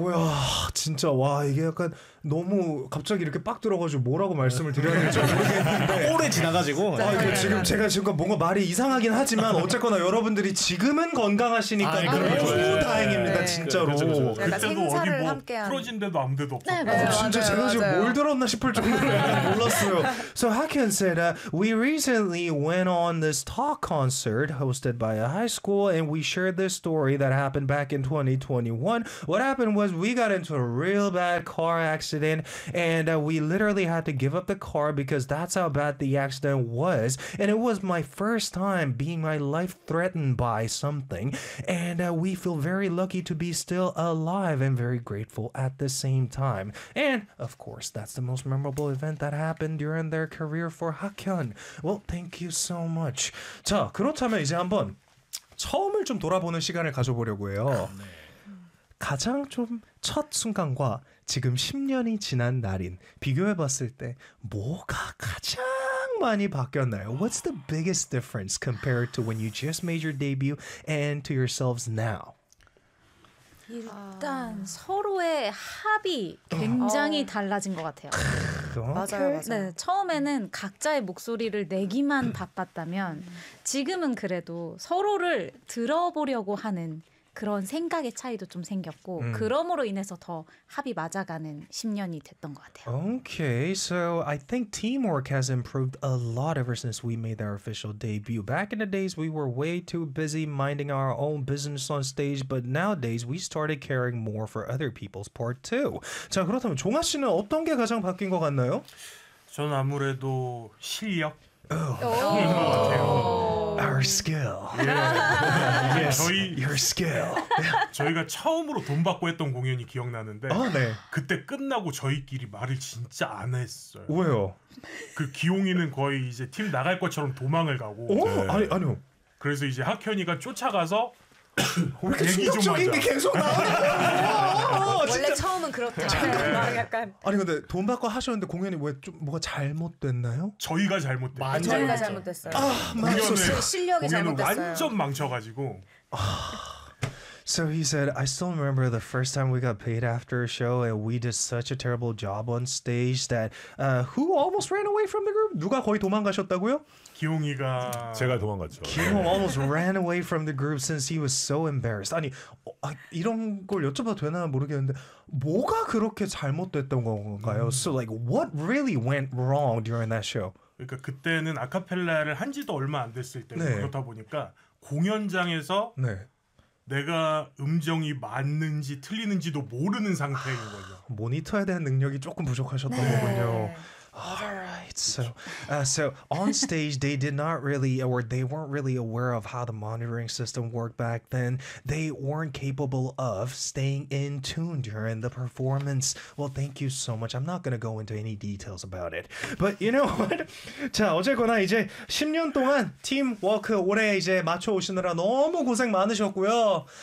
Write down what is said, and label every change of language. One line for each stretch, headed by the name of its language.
Korean: 아이고야, 진짜 와 이게 약간 너무 갑자기 이렇게 빡 들어가지고 뭐라고 말씀을 드려야 될지 모르겠는데 오래 지나가지고 아, 네. 지금 제가 지금 뭔가 말이 이상하긴 하지만 어쨌거나 여러분들이 지금은 건강하시니까 아, 너무 네. 다행입니다. 네. 진짜로 그때도 어디 뭐 함께한 부러진 데도 아무 데도 없고 네, 맞아요, 진짜 맞아요, 제가 지금 맞아요. 뭘 들었나 싶을 정도로 몰랐어요.
English: So Hakian said we recently went on this talk concert hosted by a high school and we shared this story that happened back in 2021. What happened was we got into a real bad car accident and we literally had to give up the car because that's how bad the accident was. And it was my first time being my life threatened by something. And we feel very lucky to be still alive and very grateful at the same time. And of course, that's the most memorable event that happened during their career for Hakyun. Well, thank you so much.
Korean: 자, 그렇다면 이제 한번 처음을 좀 돌아보는 시간을 가져보려고 해요. 가장 좀 첫 순간과 지금 10년이 지난 날인 비교해봤을 때 뭐가 가장 많이 바뀌었나요?
English: What's the biggest difference compared to when you just made your debut and to yourselves now?
Korean: 일단 서로의 합이 굉장히 달라진 것 같아요. 맞아요, 맞아요. 네, 처음에는 각자의 목소리를 내기만 바빴다면 지금은 그래도 서로를 들어보려고 하는 그런 생각의 차이도 좀 생겼고 그럼으로 인해서 더 합이 맞아가는 10년이 됐던 것 같아요.
English: Okay, so I think teamwork has improved a lot ever since we made our official debut. Back in the days, we were way too busy minding our own business on stage, but nowadays, we started caring more for other people's part too.
Korean: 자, 그렇다면 종아 씨는 어떤 게 가장 바뀐 것 같나요? 전 아무래도 실력.
English: Our skill. Yeah. Yes. Your skill.
Korean: 저희가 처음으로 돈 받고 했던 공연이 기억나는데 어, 네. 그때 끝나고 저희끼리 말을 진짜 안 했어요. 왜요? 그 기홍이는 거의 이제 팀 나갈 것처럼 도망을 가고. 오, 네. 아니요. 그래서 이제 학현이가 쫓아가서 왜 이렇게 수격적인 게 계속 나와요? 원래 처음은 그렇다. 잠깐만. 약간. 아니 근데 돈 받고 하셨는데 공연이 왜 좀 뭐가 잘못됐나요? 저희가 잘못됐어요. 저희가 잘못됐어요. 아, 맞았어요. 실력이 잘못됐어요. 완전 망쳐가지고. 아,
English: So he said, I still remember the first time we got paid after a show and we did such a terrible job on stage that who almost ran away from the group?
Korean: 누가 거의 도망가셨다고요? 기홍이가 제가 도망갔죠.
English: 기홍 almost ran away from the group since he was so embarrassed.
Korean: 아니 이런 걸 여쭤봐도 되나 모르겠는데 뭐가 그렇게 잘못됐던 건가요?
English: So like what really went wrong during that show?
Korean: 그러니까 그때는 아카펠라를 한 지도 얼마 안 됐을 때 네. 그렇다 보니까 공연장에서 네. 내가 음정이 맞는지 틀리는지도 모르는 상태인 거죠. 아, 모니터에 대한 능력이 조금 부족하셨던 네. 거군요.
English: Alright, so so on stage they did not really or they weren't really aware of how the monitoring system worked back then. They weren't capable of staying in tune during the performance. Well, thank you so much. I'm not gonna go into any details about it. But you know what?
Korean: 자 어쨌거나 이제 10년 동안 팀 워크 올해 이제 맞춰 오시느라 너무 고생 많으셨고요.